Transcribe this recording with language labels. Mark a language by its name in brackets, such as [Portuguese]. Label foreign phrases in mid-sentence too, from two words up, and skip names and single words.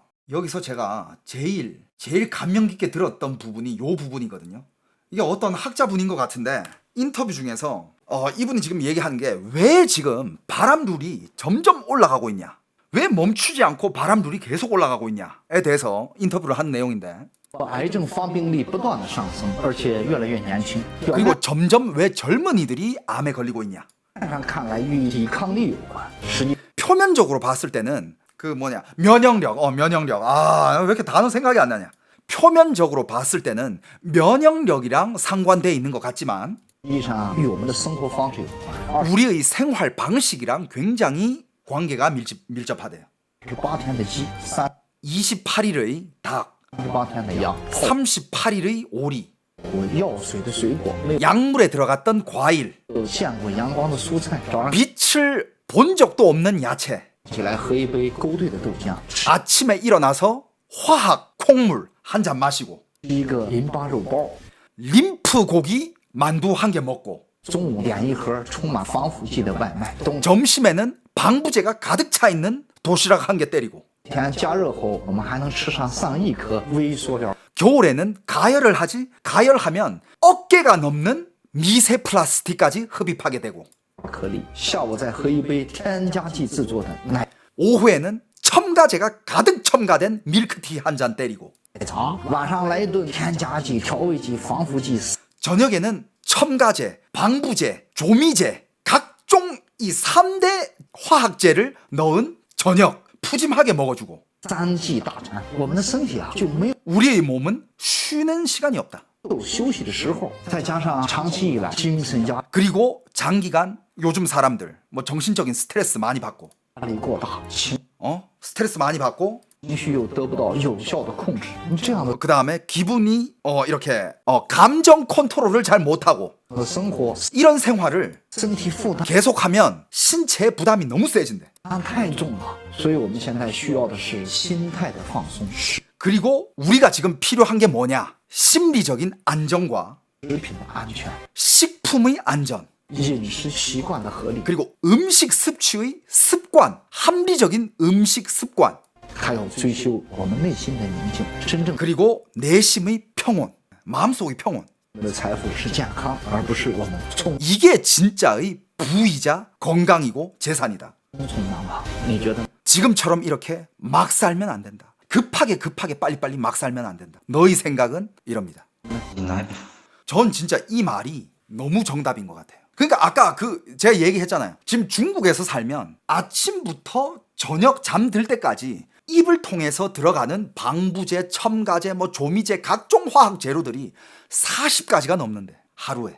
[Korean] 여기서 제가 제일 감명 깊게 들었던 부분이 요 부분이거든요. 이게 어떤 학자분인 것 같은데 인터뷰 중에서 이분이 지금 얘기하는 게 왜 지금 바람룰이 점점 올라가고 있냐? 왜 멈추지 않고 바람룰이 계속 올라가고 있냐에 대해서 인터뷰를 한 내용인데 [Chinese] 癌症发病率不断的上升，而且越来越年轻。 [Korean] 그리고 점점 왜 젊은이들이 암에 걸리고 있냐? [Chinese] 上看来与抵抗力有关，实际 [Korean] 표면적으로 봤을 때는 그 면역력 왜 이렇게 단어 생각이 안 나냐? 표면적으로 봤을 때는 면역력이랑 상관돼 있는 것 같지만 [Chinese] 实际上与我们的生活方式有关。 [Korean] 우리의 생활 방식이랑 굉장히 관계가 밀접하대요. [Chinese] 28 天的鸡 [Korean] 28일의 닭, [Chinese] ，38 天的羊， [Korean] 38일의 오리, [Chinese] 我药水的水果，没 [Korean] 약물에 들어갔던 과일, [Chinese] 有见过阳光的蔬菜，早上 [Korean] 빛을 본 적도 없는 야채, [Chinese] 起来喝一杯勾兑的豆浆，吃 [Korean] 아침에 일어나서 화학 콩물 한 잔 마시고 [Chinese] 一个淋巴肉包， [Korean] 림프 고기 만두 한 개 먹고 [Chinese] 中午点一盒充满防腐剂的外卖，冬 [Korean] 점심에는 방부제가 가득 차 있는 도시락 한 개 때리고 [Chinese] 天加热后，我们还能吃上上亿颗微塑料 [Korean] 겨울에는 가열을 하지 가열하면 어깨가 넘는 미세 플라스틱까지 흡입하게 되고 [Chinese] 颗粒，下午再喝一杯添加剂制作的奶 [Korean] 오후에는 첨가제가 가득 첨가된 밀크티 한 잔 때리고 [Chinese] 茶，晚上来一顿添加剂、调味剂、防腐剂。 [Korean] 저녁에는 첨가제, 방부제, 조미제 각종 이 3대 화학제를 넣은 저녁 푸짐하게 먹어주고 [Chinese] 3 剂大餐，我们的身体啊就没 [Korean] 우리의 몸은 쉬는 시간이 없다. [Chinese] 有休息的时候，再加上长期以来精神压 [Korean] 그리고 장기간 요즘 사람들 뭐 정신적인 스트레스 많이 받고 [Chinese] 力过大，情 [Korean] 스트레스 많이 받고 [Chinese] 绪又得不到有效的控制，这样的 [Korean] 그 다음에 기분이 이렇게 감정 컨트롤을 잘 못하고 [Chinese] 生活 [Korean] 이런 생활을 [Chinese] 身体负担 [Korean] 계속하면 신체 부담이 너무 세진대. [Chinese] 太重了，所以我们现在需要的是心态的放松，食 [Korean] 그리고 우리가 지금 필요한 게 뭐냐? 심리적인 안정과 [Chinese] 品的安全， [Korean] 식품의 안전 [Chinese] 饮食习惯的合理， [Korean] 그리고 음식 섭취의 습관, 합리적인 음식 습관 [Chinese] 还要追求我们内心的宁静，真正 [Korean] 그리고 내심의 평온, 마음속의 평온. [Chinese] 我们的财富是健康，而不是我们匆 [Korean] 이게 진짜의 부이자 건강이고 재산이다. [Chinese] 匆忙忙。你觉得？ [Korean] 지금처럼 이렇게 막 살면 안 된다. 급하게 빨리빨리 막 살면 안 된다. 너의 생각은 이럽니다. 전 진짜 이 말이 너무 정답인 것 같아요. 그러니까 아까 제가 얘기했잖아요. 지금 중국에서 살면 아침부터 저녁 잠들 때까지 입을 통해서 들어가는 방부제, 첨가제, 뭐 조미제, 각종 화학 재료들이 40가지가 넘는데 하루에.